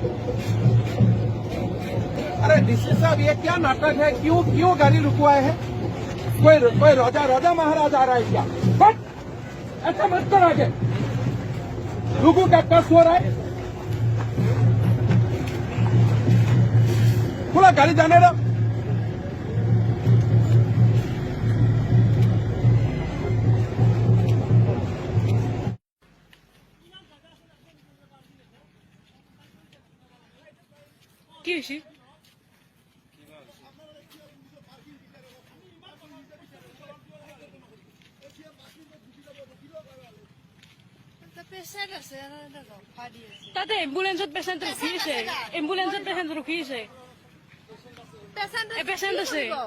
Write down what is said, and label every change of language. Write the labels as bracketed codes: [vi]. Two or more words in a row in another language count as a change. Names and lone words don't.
[hi] अरे डीसी साहब ये क्या नाटक है? क्यों क्यों गाड़ी रुकवाए हैं? कोई राजा महाराज आ रहा है क्या? बट ऐसा मत कर आगे। लोगों का कष्ट हो रहा है। थोड़ा गाड़ी जाने दो। [bn] কি হয়েছে? [as] তাতে এম্বুলেন্সত পেশেন্ট ৰখি আছে, এম্বুলেন্সত পেশেন্ট ৰখি আছে, পেশেন্ট আছে